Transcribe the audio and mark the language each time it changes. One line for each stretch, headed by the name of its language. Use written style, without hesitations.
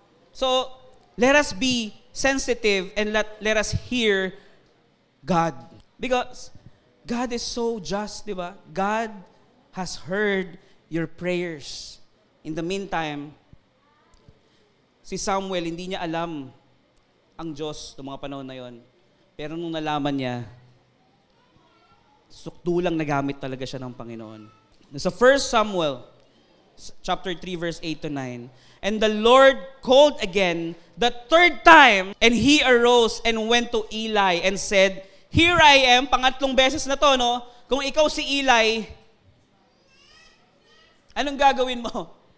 English: So, let us be sensitive and let us hear God. Because God is so just,
Filipino: di ba?
English: God has heard your prayers. In the meantime,
Filipino: si Samuel, hindi niya alam ang Diyos ng mga panahon na yon. Pero nung nalaman niya, sukdulang nagamit talaga siya ng Panginoon.
English: Sa 1 Samuel, chapter 3, verse 8 to 9, and the Lord called again the third time, and he arose and went to Eli and said, here I am,
Filipino: pangatlong beses na to, no? Kung ikaw si Eli, anong gagawin mo?